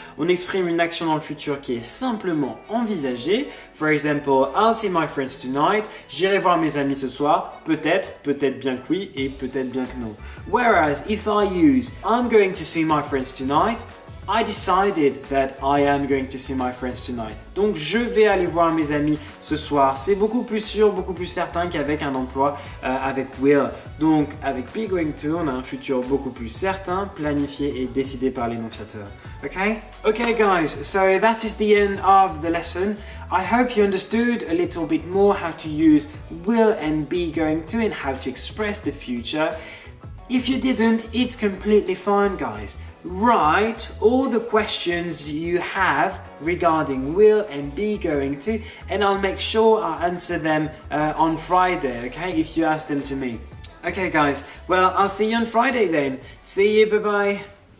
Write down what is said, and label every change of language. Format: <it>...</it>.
<fr>On exprime une action dans le futur qui est simplement envisagée.</fr> <en>For example, I'll see my friends tonight.</en> <fr>J'irai voir mes amis ce soir. Peut-être, peut-être bien que oui et peut-être bien que non.</fr> <en>Whereas if I use I'm going to see my friends tonight, I decided that I am going to see my friends tonight.</en> <fr>Donc je vais aller voir mes amis ce soir. C'est beaucoup plus sûr, beaucoup plus certain qu'avec un emploi avec will. Donc avec be going to, on a un futur beaucoup plus certain, planifié et décidé par l'énonciateur. Okay?</fr> <en>Okay guys, so that is the end of the lesson. I hope you understood a little bit more how to use will and be going to and how to express the future. If you didn't, it's completely fine guys. Write all the questions you have regarding will and be going to, and I'll make sure I answer them on Friday, okay, if you ask them to me. Okay guys, well I'll see you on Friday then. See you, bye bye.</en>